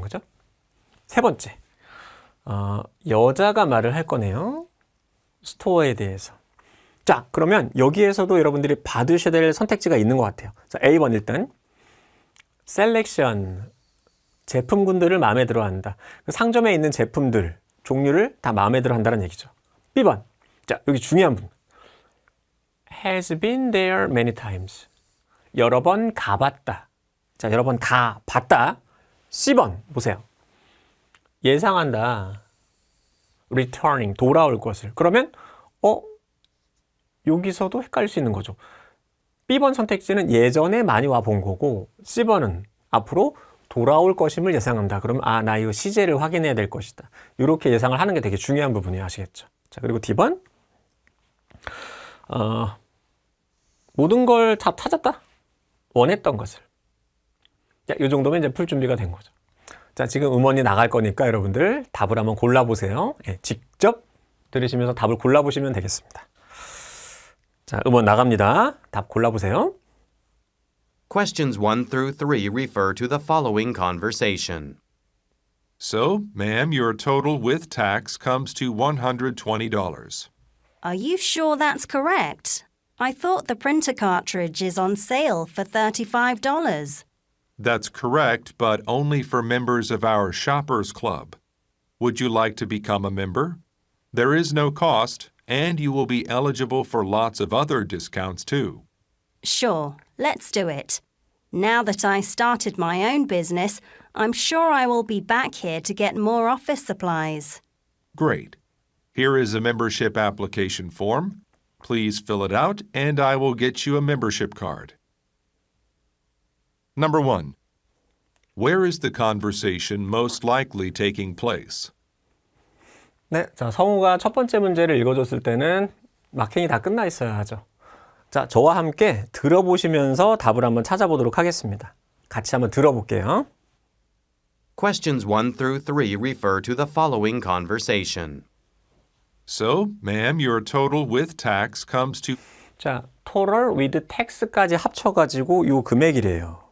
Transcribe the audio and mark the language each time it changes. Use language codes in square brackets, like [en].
[ko] 그죠? 세 번째. 여자가 말을 할 거네요. 스토어에 대해서. 자, 그러면 여기에서도 여러분들이 받으셔야 될 선택지가 있는 것 같아요. 자, A번 일단. 셀렉션. 제품군들을 마음에 들어 한다. 그 상점에 있는 제품들, 종류를 다 마음에 들어 한다는 얘기죠. B번. 자, 여기 중요한 부분. [en] has been there many times. [ko] 여러 번 가봤다. 자, 여러 번 가봤다. C번 보세요. 예상한다. returning, 돌아올 것을. 그러면 여기서도 헷갈릴 수 있는 거죠. B번 선택지는 예전에 많이 와 본 거고 C번은 앞으로 돌아올 것임을 예상한다. 그러면 나 이거 시제를 확인해야 될 것이다. 이렇게 예상을 하는 게 되게 중요한 부분이에요. 아시겠죠? 자, 그리고 D번. 모든 걸 다 찾았다. 원했던 것을. 자, 이 정도면 이제 풀 준비가 된 거죠. 자, 지금 음원이 나갈 거니까 여러분들 답을 한번 골라보세요. 예, 직접 들으시면서 답을 골라보시면 되겠습니다. 자, 음원 나갑니다. 답 골라보세요. [en] Questions 1 through 3 refer to the following conversation. So, ma'am, your total with tax comes to $120. Are you sure that's correct? I thought the printer cartridge is on sale for $35. That's correct, but only for members of our Shoppers Club. Would you like to become a member? There is no cost, and you will be eligible for lots of other discounts too. Sure, let's do it. Now that I started my own business, I'm sure I will be back here to get more office supplies. Great. Here is a membership application form. Please fill it out, and I will get you a membership card. Number 1. Where is the conversation most likely taking place? [ko] 네, 자, 성우가 첫 번째 문제를 읽어줬을 때는 마킹이 다 끝나 있어야 하죠. 자, 저와 함께 들어보시면서 답을 한번 찾아보도록 하겠습니다. 같이 한번 들어볼게요. Questions 1 through 3 refer to the following conversation. So, ma'am, your total with tax comes to... 자, [en] total with tax [ko] 까지 합쳐가지고 요 금액이래요.